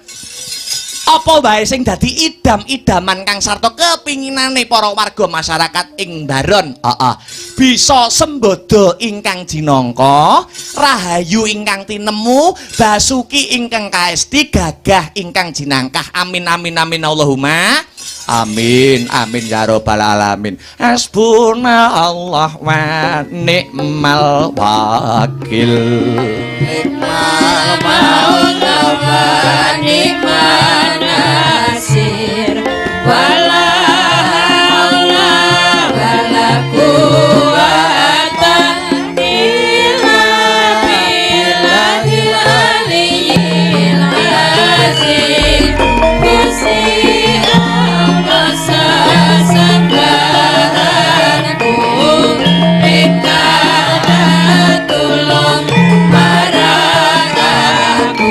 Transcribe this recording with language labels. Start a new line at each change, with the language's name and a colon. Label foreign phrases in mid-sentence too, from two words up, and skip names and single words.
Javanese: Apa wae sing dadi idam-idaman kang sarta kepinginane para warga masyarakat ing Baron. Bisa sembodo ingkang jinangka, rahayu ingkang tinemu, basuki ingkang kaesti, gagah ingkang jinangkah.
Arabic: آمين آمين آمين اللهم آمين آمين يا رب العالمين. حسبنا الله ونعم الوكيل. نعم المولى ونعم النصير. ولا حول ولا قوة إلا بالله العلي العظيم.
Javanese: Gusti Allah sasambahanku, ingkang tulung marang aku.